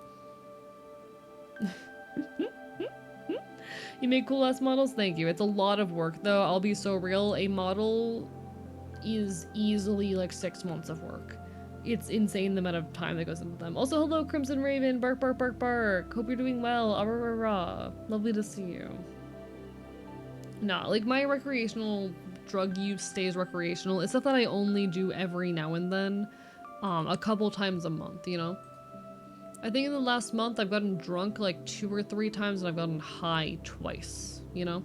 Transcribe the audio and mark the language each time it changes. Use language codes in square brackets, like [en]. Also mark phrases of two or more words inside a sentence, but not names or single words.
[en] You make cool-ass models? Thank you. It's a lot of work, though. I'll be so real. A model is easily, like, 6 months of work. It's insane the amount of time that goes into them. Also, hello, Crimson Raven. Bark, bark, bark, bark. Hope you're doing well. Ah, rah, rah, rah. Lovely to see you. Nah, like, my recreational drug use stays recreational. It's stuff that I only do every now and then. A couple times a month, you know? I think in the last month I've gotten drunk like 2 or 3 times and I've gotten high twice, you know?